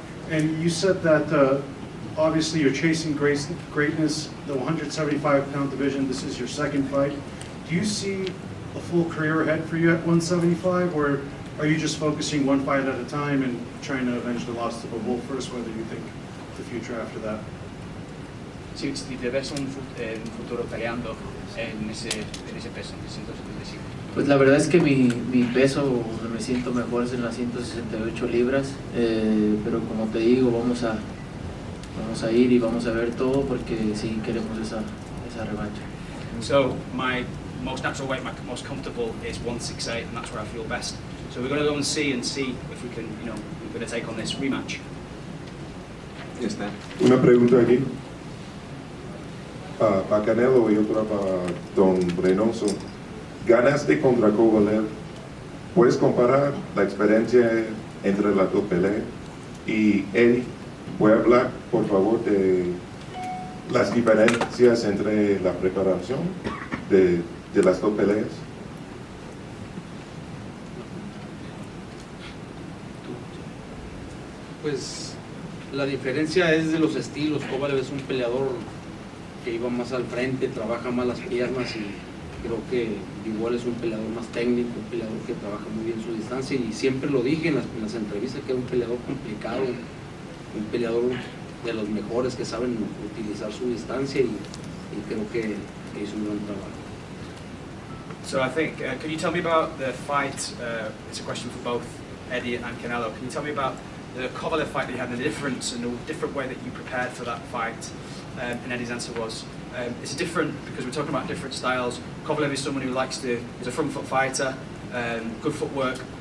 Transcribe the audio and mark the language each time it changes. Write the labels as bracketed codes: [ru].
[en] And you said that obviously you're chasing greatness, the 175-pound division. This is your second fight. Do you see a full career ahead for you at 175, or are you just focusing one fight at a time and trying to avenge the loss to Bivol first, whether you think the future after that? [es] Si te ves un futuro peleando en ese peso, en 175. Pues la verdad es que mi peso donde me siento mejor es en las 168 libras, pero como te digo, vamos a ir y vamos a ver todo porque sí queremos esa revancha. [en] So my most natural weight, my most comfortable is 168, and that's where I feel best. So we're going to go and see if we can, we're going to take on this rematch. Yes, Dan. [es] Una pregunta aquí. Para Canelo y otra para Don Reynoso. Ganaste contra Kovalev. ¿Puedes comparar la experiencia entre las dos peleas? Y Eddie, ¿puede hablar, por favor, de las diferencias entre la preparación de las dos peleas? Pues la diferencia es de los estilos. Kovalev es un peleador que iba más al frente, trabaja más las piernas, y creo que Bivol es un peleador más técnico, un peleador que trabaja muy bien su distancia, y siempre lo dije en las entrevistas que era un peleador complicado, un peleador de los mejores que saben utilizar su distancia, y creo que hizo un buen trabajo. [en] So I think, can you tell me about the fight? It's a question for both Eddie and Canelo. Can you tell me about the Kovalev fight that you had, and the difference and the different way that you prepared for that fight? And Eddie's answer was, it's different because we're talking about different styles. Kovalev is someone who is a front foot fighter, good footwork.